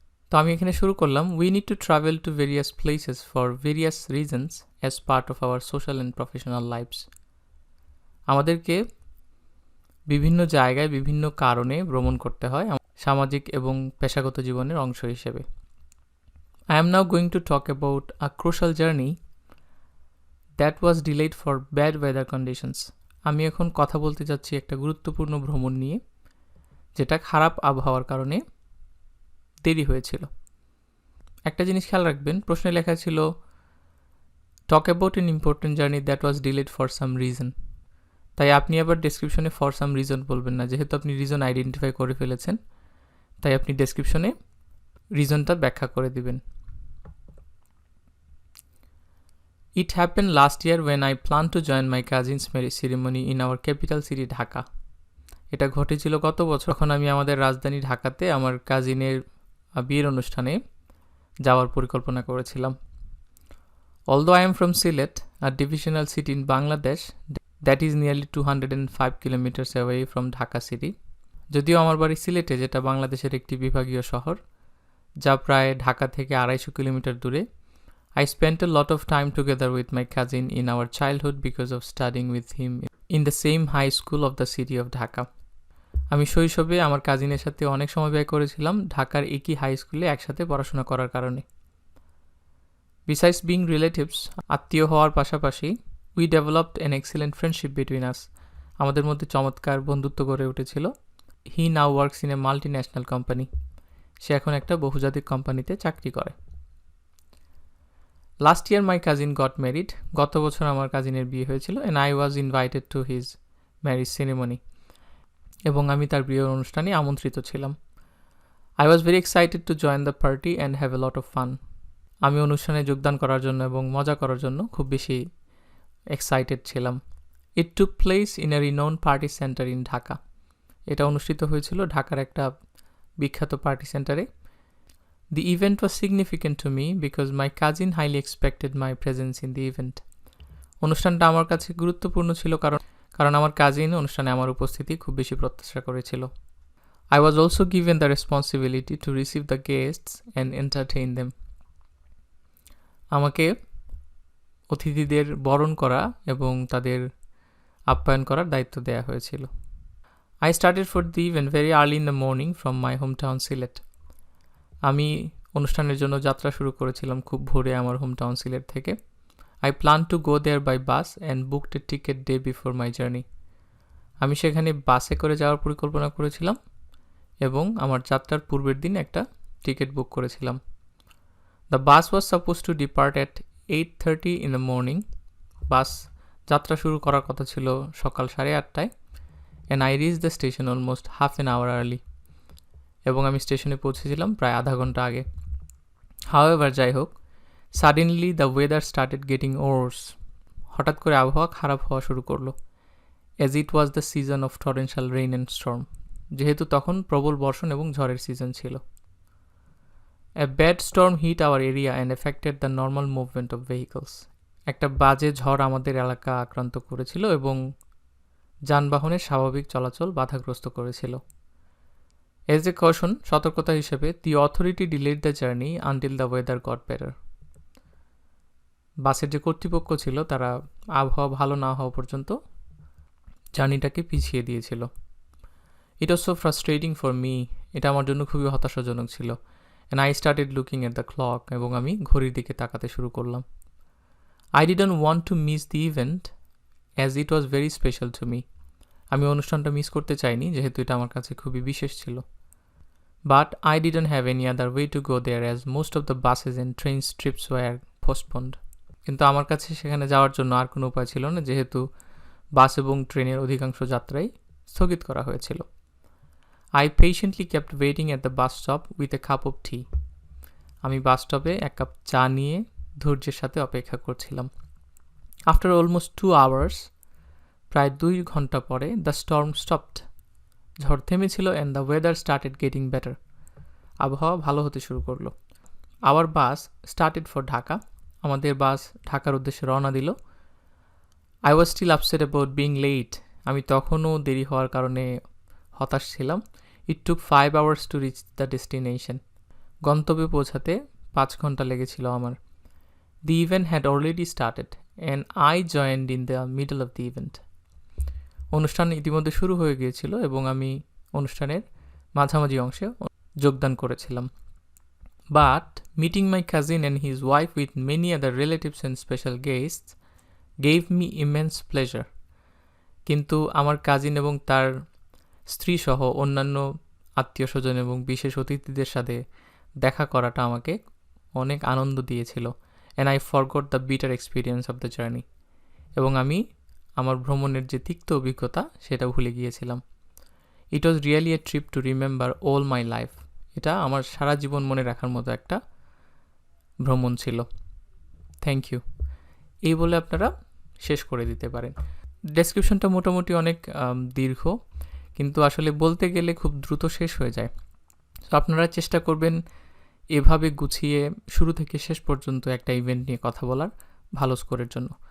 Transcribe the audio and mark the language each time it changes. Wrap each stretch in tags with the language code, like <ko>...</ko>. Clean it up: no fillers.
<bn>তো আমি এখানে শুরু করলাম</bn> <en>We need to travel to various places for various reasons as part of our social and professional lives.</en> <bn>আমাদেরকে বিভিন্ন জায়গায় বিভিন্ন কারণে ভ্রমণ করতে হয় সামাজিক এবং পেশাগত জীবনের অংশ হিসেবে।</bn> <en>I am now going to talk about a crucial journey that was delayed for bad weather conditions.</en> <bn>আমি এখন কথা বলতে যাচ্ছি একটা গুরুত্বপূর্ণ ভ্রমণ নিয়ে যেটা খারাপ আবহাওয়ার কারণে দেরি হয়েছিল। একটা জিনিস খেয়াল রাখবেন, প্রশ্নে লেখা ছিল</bn> <en>talk about an important journey that was delayed for some reason.</en> <bn>তাই আপনি আবার ডেসক্রিপশনে</bn> <en>for some reason</en> <bn>বলবেন না, যেহেতু আপনি রিজন আইডেন্টিফাই করে ফেলেছেন, তাই আপনি ডেসক্রিপশনে রিজনটা ব্যাখ্যা করে দিবেন।</bn> <en>It happened last year when I planned to join my cousin's marriage ceremony in our capital city Dhaka.</en> <bn>এটা ঘটেছিল গত বছর, যখন আমি আমাদের রাজধানী ঢাকাতে আমার কাজিনের বিয়ের অনুষ্ঠানে যাওয়ার পরিকল্পনা করেছিলাম।</bn> <en>Although I am from Sylhet, a divisional city in Bangladesh that is nearly 205 kilometers away from Dhaka city.</en> <bn>যদিও আমার বাড়ি সিলেটে, যেটা বাংলাদেশের একটি বিভাগীয় শহর, যা প্রায় ঢাকা থেকে 250 কিলোমিটার দূরে,</bn> <en>I spent a lot of time together with my cousin in our childhood because of studying with him in the same high school of the city of Dhaka.</en> <bn>আমি শৈশবে আমার কাজিনের সাথে অনেক সময় ব্যয় করেছিলাম ঢাকার একই হাই স্কুলে একসাথে পড়াশোনা করার কারণে।</bn> <en>Besides being relatives,</en> <bn>আত্মীয় হওয়ার পাশাপাশি</bn> <en>we developed an excellent friendship between us.</en> <bn>আমাদের মধ্যে চমৎকার বন্ধুত্ব গড়ে উঠেছিল।</bn> <en>He now works in a multinational company.</en> <bn>সে এখন একটা বহুজাতিক কোম্পানিতে চাকরি করে।</bn> <en>Last year my cousin got married.</en> <bn>গত বছর আমার কাজিনের বিয়ে হয়েছিল</bn> <en>and I was invited to his marriage ceremony.</en> <bn>এবং আমি তার বিয়ের অনুষ্ঠানে আমন্ত্রিত ছিলাম।</bn> <en>I was very excited to join the party and have a lot of fun.</en> <bn>আমি অনুষ্ঠানে যোগদান করার জন্য এবং মজা করার জন্য খুব বেশি এক্সাইটেড ছিলাম।</bn> <en>It took place in a renowned party center in Dhaka.</en> <bn>এটা অনুষ্ঠিত হয়েছিল ঢাকার একটা বিখ্যাত পার্টি সেন্টারে।</bn> <en>The event was significant to me because my cousin highly expected my presence in the event.</en> <bn>অনুষ্ঠানটা আমার কাছে গুরুত্বপূর্ণ ছিল কারণ আমার কাজিন অনুষ্ঠানে আমার উপস্থিতি খুব বেশি প্রত্যাশা করেছিল।</bn> <en>I was also given the responsibility to receive the guests and entertain them.</en> <bn>আমাকে অতিথিদের বরণ করা এবং তাদের আপ্যায়ন করার দায়িত্ব দেওয়া হয়েছিল।</bn> <en>I started for the event very early in the morning from my hometown Sylhet.</en> <bn>আমি অনুষ্ঠানের জন্য যাত্রা শুরু করেছিলাম খুব ভোরে আমার হোমটাউন সিলেট থেকে।</bn> <en>I planned to go there by bus and booked a ticket day before my journey.</en> <bn>আমি সেখানে বাসে করে যাওয়ার পরিকল্পনা করেছিলাম এবং আমার যাত্রার পূর্বের দিন একটা টিকিট বুক করেছিলাম।</bn> <en>The bus was supposed to depart at 8:30 in the morning.</en> <bn>বাস যাত্রা শুরু করার কথা ছিল সকাল 8:30টায়</bn> <en>and I reached the station almost half an hour early.</en> <bn>এবং আমি স্টেশনে পৌঁছেছিলাম প্রায় আধা ঘন্টা আগে।</bn> <en>However,</en> <bn>যাই হোক,</bn> <en>suddenly the weather started getting worse.</en> <bn>হঠাৎ করে আবহাওয়া খারাপ হওয়া শুরু করলো।</bn> <en>As it was the season of torrential rain and storm.</en> <bn>যেহেতু তখন প্রবল বর্ষণ এবং ঝড়ের সিজন ছিল।</bn> <en>A bad storm hit our area and affected the normal movement of vehicles.</en> <bn>একটা বাজে ঝড় আমাদের এলাকা আক্রান্ত করেছিল এবং যানবাহনের স্বাভাবিক চলাচল বাধাগ্রস্ত করেছিল।</bn> <en>As a caution,</en> <bn>সতর্কতা হিসেবে,</bn> <en>the authority delayed the journey until the weather got better.</en> <bn>বাসের যে কর্তৃপক্ষ ছিল তারা আবহাওয়া ভালো না হওয়া পর্যন্ত জার্নিটাকে পিছিয়ে দিয়েছিল।</bn> <en>It was so frustrating for me.</en> <bn>এটা আমার জন্য খুবই হতাশাজনক ছিল।</bn> <en>And I started looking at the clock</en> <bn>এবং আমি ঘড়ির দিকে তাকাতে শুরু করলাম।</bn> <en>I didn't want to miss the event as it was very special to me.</en> <bn>আমি অনুষ্ঠানটা মিস করতে চাইনি যেহেতু এটা আমার কাছে খুবই বিশেষ ছিল।</bn> <en>But I didn't have any other way to go there as most of the buses and train trips were postponed.</en> <bn>কিন্তু আমার কাছে সেখানে যাওয়ার জন্য আর কোনো উপায় ছিল না যেহেতু বাস এবং ট্রেনের অধিকাংশ যাত্রাই স্থগিত করা হয়েছিল।</bn> <en>I patiently kept waiting at the bus stop with a cup of tea.</en> <bn>আমি বাস স্টপে এক কাপ চা নিয়ে ধৈর্যের সাথে অপেক্ষা করছিলাম।</bn> <en>After almost 2 hours,</en> <bn>প্রায় 2 ঘন্টা পরে,</bn> <en>the storm stopped.</en> <bn>ঝড় থেমেছিল</bn> <en>and the weather started getting better.</en> <bn>আবহাওয়া ভালো হতে শুরু করলো।</bn> <en>Our bus started for Dhaka.</en> <bn>আমাদের বাস ঢাকার উদ্দেশ্যে রওনা দিল।</bn> <en>I was still upset about being late.</en> <bn>আমি তখনও দেরি হওয়ার কারণে হতাশ ছিলাম।</bn> <en>It took 5 hours to reach the destination.</en> <bn>গন্তব্যে পৌঁছাতে 5 ঘন্টা লেগেছিল আমার।</bn> <en>The event had already started and I joined in the middle of the event.</en> <bn>অনুষ্ঠান ইতিমধ্যে শুরু হয়ে গিয়েছিল এবং আমি অনুষ্ঠানের মাঝামাঝি অংশে যোগদান করেছিলাম।</bn> <en>But meeting my cousin and his wife with many other relatives and special guests gave me immense pleasure.</en> <bn>কিন্তু আমার কাজিন এবং তার স্ত্রী সহ অন্যান্য আত্মীয় স্বজন এবং বিশেষ অতিথিদের সাথে দেখা করাটা আমাকে অনেক আনন্দ দিয়েছিল।</bn> <en>And I forgot the bitter experience of the journey.</en> <bn>এবং আমি আমার ভ্রমণের যে তিক্ত অভিজ্ঞতা সেটা ভুলে গিয়েছিলাম।</bn> <en>It was really a trip to remember all my life.</en> <bn>এটা আমার সারা জীবন মনে রাখার মতো একটা ভ্রমণ ছিল।</bn> <en>Thank you.</en> <bn>এই বলে আপনারা শেষ করে দিতে পারেন। ডেসক্রিপশনটা মোটামুটি অনেক দীর্ঘ, কিন্তু আসলে বলতে গেলে খুব দ্রুত শেষ হয়ে যায়। তো আপনারা চেষ্টা করবেন এভাবে গুছিয়ে শুরু থেকে শেষ পর্যন্ত একটা ইভেন্ট নিয়ে কথা বলার ভালো স্কোরের জন্য।</bn>